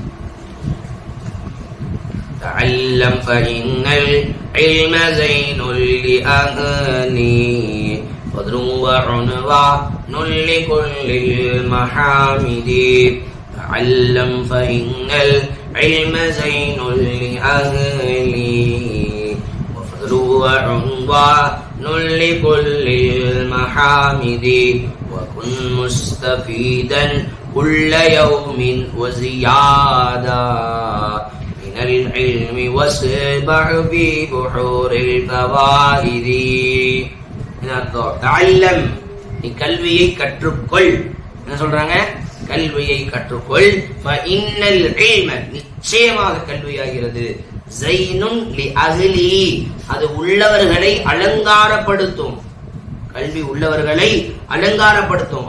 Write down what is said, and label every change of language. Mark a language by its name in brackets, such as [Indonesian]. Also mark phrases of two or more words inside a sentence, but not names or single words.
[Arabic] تعلم فإن العلم زين لأهله فخر وعنوان لكل المحامد. تعلم فإن العلم زين لأهله وعنوان لكل المحامد وكن مستفيدا كل يوم وزيادة من العلم واسبح في بحور الفوائد. تعلم, [Tamil] நீ கல்வியை கற்றுக்கொள். என்ன சொல்றாங்க, கல்வியை கற்றுக்கொள். [Arabic] إن العلم, [Tamil] நிச்சயமாக கல்வியாகிறது. [Arabic] زين لأهله, [Tamil] அது உள்ளவர்களை அலங்காரப்படுத்தும். கல்வி உள்ளவர்களை அலங்காரப்படுத்தும்.